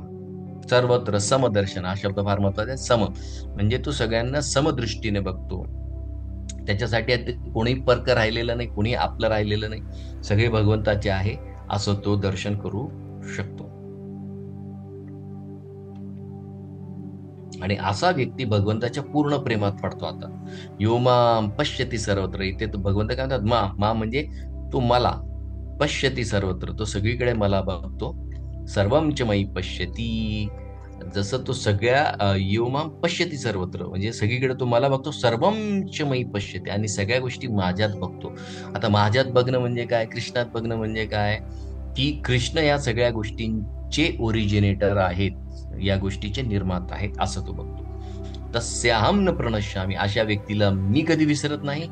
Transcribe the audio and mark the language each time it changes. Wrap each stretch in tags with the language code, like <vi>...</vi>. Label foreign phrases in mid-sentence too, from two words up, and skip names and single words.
<mr>सर्वत्र समदर्शन हा शब्द फार महत्वाचा आहे. सम म्हणजे तो सगळ्यांना समदृष्टीने बघतो. त्याच्यासाठी कोणी परक राहिलेलं नाही, कोणी आपलं राहिलेलं नाही, सगळे भगवंताचे आहे असं तो दर्शन करू शकतो. आणि असा व्यक्ती भगवंताच्या पूर्ण प्रेमात पडतो.</mr> <sa>आता यो माम पश्यति सर्वत्र.</sa> <mr>इथे तो भगवंत काय म्हणतात? मा म्हणजे तो मला,</mr> <sa>पश्यती सर्वत्र,</sa> <mr>तो सगळीकडे मला बघतो.</mr> <sa>सर्वं च मयि पश्यती,</sa> <mr>जसं तो सगळ्या</mr> <sa>योमाम पश्यती सर्वत्र,</sa> <mr>म्हणजे सगळीकडे तो मला बघतो.</mr> <sa>सर्वं च मयि पश्यती,</sa> <mr>आणि सगळ्या गोष्टी माझ्यात बघतो. आता माझ्यात बघणं म्हणजे काय, कृष्णात बघणं म्हणजे काय, की कृष्ण या सगळ्या गोष्टींचे ओरिजिनेटर आहेत, या गोष्टीचे निर्माता आहेत, असं तो बघतो.</mr> <sa>तस्याहम न प्रणश्यामी,</sa> <mr>अशा व्यक्तीला मी कधी विसरत नाही.</mr>